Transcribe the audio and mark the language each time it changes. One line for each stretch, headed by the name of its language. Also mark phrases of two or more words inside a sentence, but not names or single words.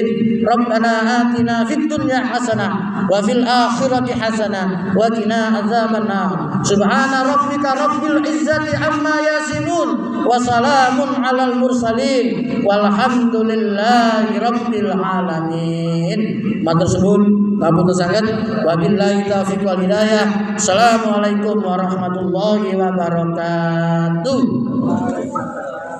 Arabic: ربنا آتنا في الدنيا حسنة وفي الآخرة حسنة وقنا عذاب النار. سبحان ربك رب العزة عما يصفون وسلام على المرسلين والحمد لله رب العالمين.
Javanese: Matur suwun, ngapunten sanget.
Arabic: وبالله التوفيق والهداية. السلام عليكم ورحمة الله وبركاته.